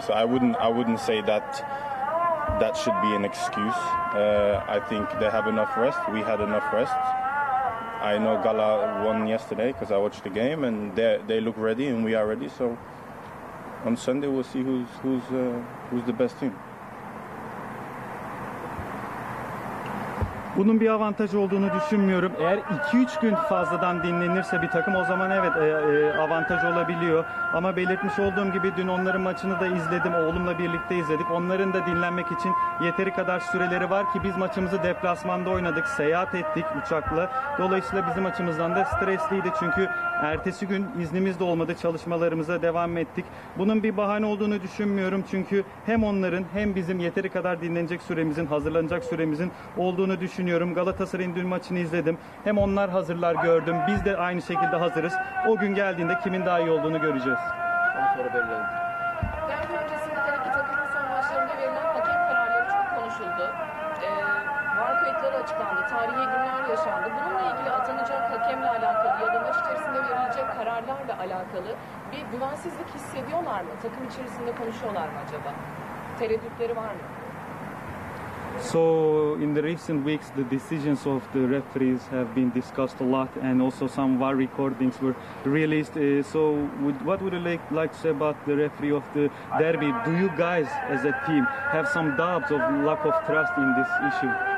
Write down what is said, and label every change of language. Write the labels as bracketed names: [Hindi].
[English] So I wouldn't say that should be an excuse. I think they have enough rest. We had enough rest. I know Gala won yesterday because I watched the game, and they look ready, and we are ready. So on Sunday we'll see who's the best team. [Turkish] Bunun bir avantaj olduğunu düşünmüyorum. Eğer 2-3 gün fazladan dinlenirse bir takım o zaman evet avantaj olabiliyor. Ama belirtmiş olduğum gibi dün onların maçını da izledim. Oğlumla birlikte izledik. Onların da dinlenmek için yeteri kadar süreleri var ki biz maçımızı deplasmanda oynadık. Seyahat ettik uçakla. Dolayısıyla bizim açımızdan da stresliydi. Çünkü ertesi gün iznimiz de olmadı. Çalışmalarımıza devam ettik. Bunun bir bahane olduğunu düşünmüyorum. Çünkü hem onların hem bizim yeteri kadar dinlenecek süremizin, hazırlanacak süremizin olduğunu düşünüyorum. Galatasaray'ın dün maçını izledim. Hem onlar hazırlar gördüm. Biz de aynı şekilde hazırız. O gün geldiğinde kimin daha iyi olduğunu göreceğiz. Son soru belli oldu. Derbi öncesinde de iki takımın son maçlarında verilen hakem kararları çok konuşuldu. VAR kayıtları açıklandı. Tarihi günler yaşandı. Bununla ilgili atanacak hakemle alakalı ya da maç içerisinde verilecek kararlarla alakalı bir güvensizlik hissediyorlar mı? Takım içerisinde konuşuyorlar mı acaba? Tereddütleri var mı? [English] So in the recent weeks, the decisions of the referees have been discussed a lot, and also some VAR recordings were released. What would you like to say about the referee of the derby? Do you guys, as a team, have some doubts of lack of trust in this issue?